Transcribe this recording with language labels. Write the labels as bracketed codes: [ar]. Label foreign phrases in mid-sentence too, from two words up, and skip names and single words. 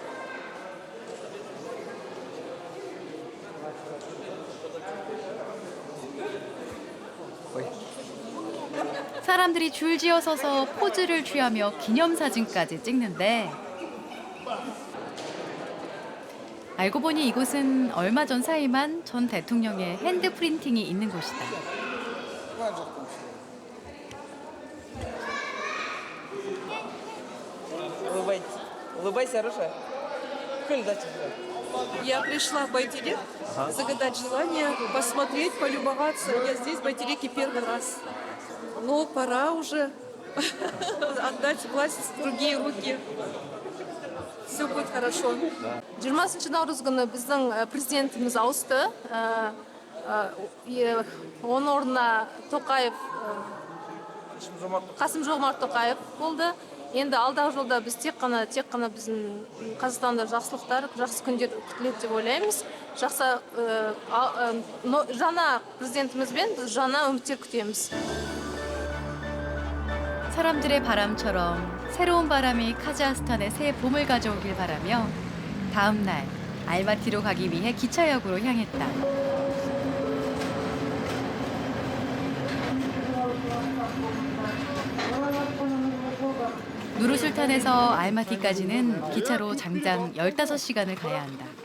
[ko] 사람들이 줄지어 서서 포즈를 취하며 기념사진까지 찍는데 알고 보니 이곳은 얼마 전 사임한 전 대통령의 핸드 프린팅이 있는 곳이다. [ru] Улыбайся, Аруша. Я пришла в Байтерек загадать желание, посмотреть, полюбоваться. Я здесь в Байтереке первый раз. Но пора уже отдать власть в другие руки. Все будет хорошо. [kk] 20 наурыз күні біздің президентіміз ауысты. Оның орнына Тоқаев, Қасым-Жомарт Тоқаев болды. Енді алдағы жолда біз тек қана біздің Қазақстанда жақсылықтар, жақсы күндер күтіледі деп ойлаймыз. Жаңа президентімізбен біз жаңа үміттер күтеміз. [ko] 사람들의 바람처럼 새로운 바람이 카자흐스탄에 새 봄을 가져오길 바라며 다음 날 알마티로 가기 위해 기차역으로 향했다. 누르술탄에서 알마티까지는 기차로 장장 15시간을 가야 한다.